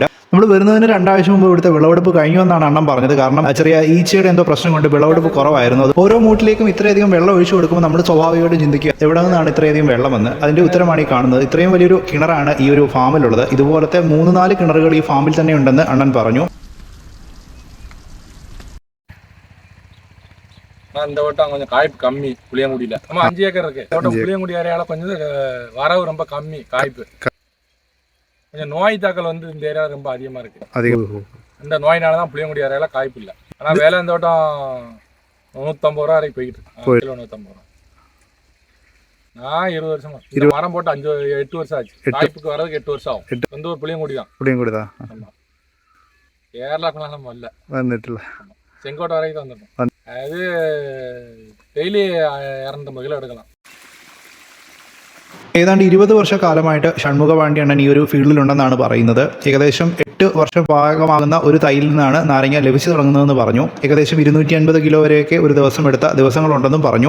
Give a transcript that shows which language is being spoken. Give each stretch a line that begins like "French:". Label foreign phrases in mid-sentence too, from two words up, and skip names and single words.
Malayalam: നമ്മൾ വരുന്നതിന് 2 ആഴ്ച മുമ്പ് ഇവിടുത്തെ വിളവെടുപ്പ് കഴിഞ്ഞു എന്നാണ് അണ്ണൻ പറഞ്ഞത്. കാരണം ചെറിയ ഈച്ചയുടെ എന്തോ പ്രശ്നം കൊണ്ട് വിളവെടുപ്പ് കുറവായിരുന്നു. അത് ഓരോ മൂട്ടിലേക്കും ഇത്രയധികം വെള്ളം ഒഴിച്ചു കൊടുക്കുമ്പോൾ നമ്മൾ സ്വാഭാവികമായിട്ട് ചിന്തിക്കുക എവിടെ നിന്നാണ് ഇത്രയധികം വെള്ളമെന്ന്. അതിന്റെ ഉത്തരമാണ് ഈ കാണുന്നത്. ഇത്രയും വലിയൊരു കിണറാണ് ഈ ഒരു ഫാമിലുള്ളത്. ഇതുപോലത്തെ 3-4 കിണറുകൾ ഈ ഫാമിൽ തന്നെ ഉണ്ടെന്ന് അണ്ണൻ പറഞ്ഞു.
Tamil: இந்த வட்டம் கொஞ்சம் காய்ப்பு கம்மி புளியங்குடியில. நம்ம 5 ஏக்கர் இருக்கு. இந்த வட்டம் புளியங்குடி ஏரியால கொஞ்சம் வரவு ரொம்ப கம்மி காய்ப்பு. கொஞ்சம் நோய் தாக்கல் வந்து இந்த ஏரியாவில் ரொம்ப அதிகமாக இருக்கு. இந்த நோயினால தான் புளியங்குடி ஏரியாவில் காய்ப்பு இல்லை. ஆனால் வேலை இந்த வட்டம் 150 ரூபா வரைக்கும் போய்கிட்டு இருக்கு. கிலோ 150 ரூபா. நான் 20 வருஷமா இந்த மரம் போட்டு 8 வருஷம் ஆச்சு. காய்ப்புக்கு வரதுக்கு 8 வருஷம் ஆகும். வந்து ஒரு புளியங்குடி தான். ஆமாம். கேரளாக்குலாம் நம்ம இல்லை வந்துட்டுல செங்கோட்டை வரைக்கும் வந்துட்டோம். அது
Malayalam: ഡെയിലി 250 കിലോ എടുക്കണം. ഏതാണ്ട് 20 വർഷക്കാലമായിട്ട് ഷൺമുഖ പാണ്ഡ്യ അണ്ണൻ ഈ ഒരു ഫീൽഡിലുണ്ടെന്നാണ് പറയുന്നത്. ഏകദേശം 8 വർഷം പാകമാകുന്ന ഒരു തൈയിൽ നിന്നാണ് നാരങ്ങ ലഭിച്ചു തുടങ്ങുന്നതെന്ന് പറഞ്ഞു. ഏകദേശം 250 കിലോ വരെയൊക്കെ ഒരു ദിവസം എടുത്ത ദിവസങ്ങളുണ്ടെന്നും പറഞ്ഞു.